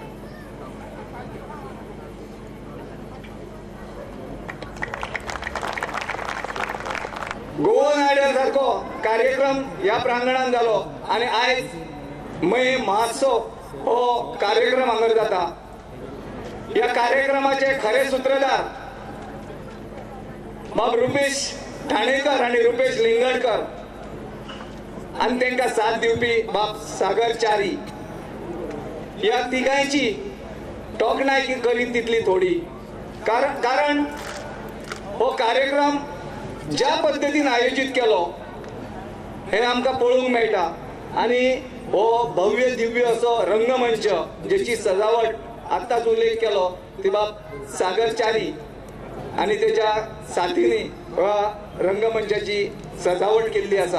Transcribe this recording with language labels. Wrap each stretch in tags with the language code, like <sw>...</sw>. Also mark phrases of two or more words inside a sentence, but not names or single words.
<kok>गोवन आयडल सारको कार्यक्रम ह्या प्रांगणात जालो आणि आयज मय महोत्सव हो कार्यक्रम हांगर जाता. ह्या कार्यक्रमाचे खरे सूत्रधार बाब रुपेश ठाणेकर आणि रुपेश लिंगडकर आणि त्यांना साथ दिवपी बाब सागर च्यारी. ह्या तिगांची तोखणाय करीत तितली थोडी, कारण हो कार्यक्रम ज्या पद्धतीन आयोजित केलो हे आमकां पळोवंक मेळटा. आणि हो भव्य दिव्य असो रंगमंच जेची सजावट आत्ताच उल्लेख केलो ती बाब सागर च्यारी आणि त्याच्या साथीनी ह्या रंगमंचाची सजावट केल्ली आसा.</kok>